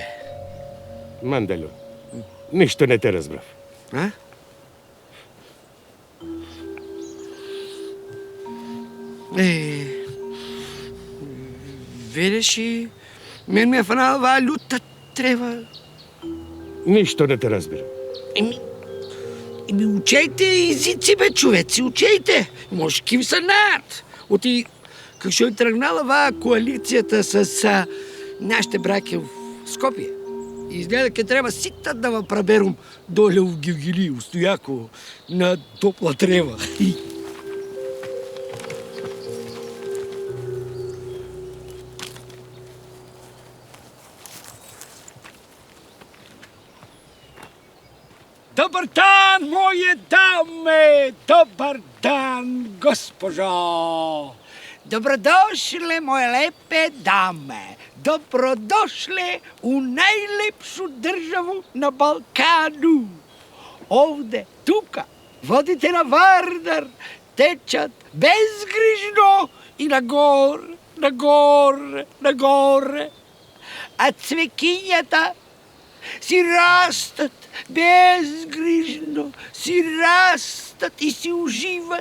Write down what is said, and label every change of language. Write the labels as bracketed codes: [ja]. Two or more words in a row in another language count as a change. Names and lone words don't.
[mk] Мандало, ништо не те разбрав. А? Видиш, мен ме фанала оваа лута трева. Ништо не те разбирам. Еми, учејте езици, бе, човеци, учејте. Може ким са над. Оти, како што е тргнала оваа коалицијата с нашите браќа в Скопје. Изгледа ке треба сите да ва праберум доле у Гилгили, у Стојаково, на топла трева. [sr] Добър дан, моje даме! Добър дан, госпожо! Добродошле, моje лепе даме! Добродошле у најлепшу државу на Балкану! [mk] Овде, тука, водите на Вардар течат безгрижно и нагоре, нагоре, нагоре. А цвекињата си растат безгрижно, си растат и си уживат.